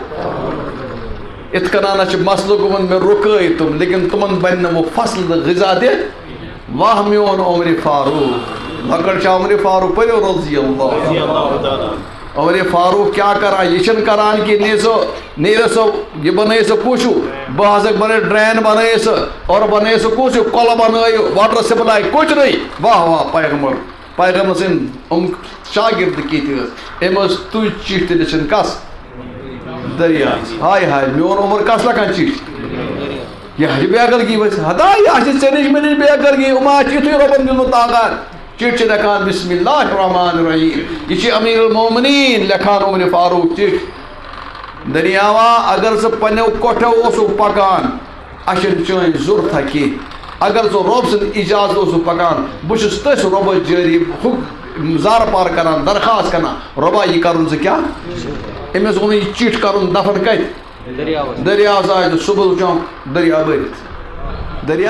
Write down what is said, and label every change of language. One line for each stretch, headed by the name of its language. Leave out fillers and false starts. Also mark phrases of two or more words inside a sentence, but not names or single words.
Kashmiri: یِتھ کٔنۍ چھُ مسلہٕ گوٚمُت مےٚ رُکٲے تِم لیکن تِمن بنہِ نہٕ وۄنۍ فصل تہٕ غذا تہِ واہ میون عمر فاروق لۄکٕٹ چھا عمر فاروق پٔرِو
Arabic: رضی اللہ
Kashmiri: عمر فاروق کیا کران یہ چھنہٕ کران کہ نیرِ سۄ یہ بنٲیِو سا کُس ہیوٗ بہٕ ہسا بنٲیِو ڈرین بنٲیِو سا اور بنٲیِو سا کُس ہیوٗ کۄلہٕ بنٲیِو
English: water supply
Urdu: کُچھ نہیں
Kashmiri: واہ واہ پیغمبر سٕنٛدۍ یِم شاگرد کِتھ ٲسۍ أمۍ ٲس تُج چِٹھۍ تہِ لیٚچھِن کس دریاہس ہاے ہاے میون عمر کس لیکھان چِٹھۍ یہ چھِ بے عقلگی ؤسۍ ہتا یہ چھِ ژےٚ نِش مےٚ نِش بے عقلگی یِم چھِ یِتھُے رۄبن دیُتمُت طاقت چِٹھۍ چھِ لیکھان
Arabic: بسم اللہ الرحمن الرحیم
Kashmiri: یہ چھِ امیر المومنین لیکھان عمر فاروق چِٹھۍ دریاوا اگر ژٕ پننیو کوٹھو اوسُکھ پکان اَسہِ چھنہٕ چٲنۍ ضروٗرتھا کینٛہہ اگر ژٕ رۄب سٕنٛدِ اِجازت اوسُکھ پکان بہٕ چھُس تٔتھۍ رۄبس جٲری زارٕ پار کران درخواست کران رۄبا یہِ کرُن ژٕ کیٛاہ أمِس ووٚن یہِ چِٹھۍ کرُن دفن کتہِ دریاوس آسہِ صبح چونٛک دریا بٔرِتھ دریا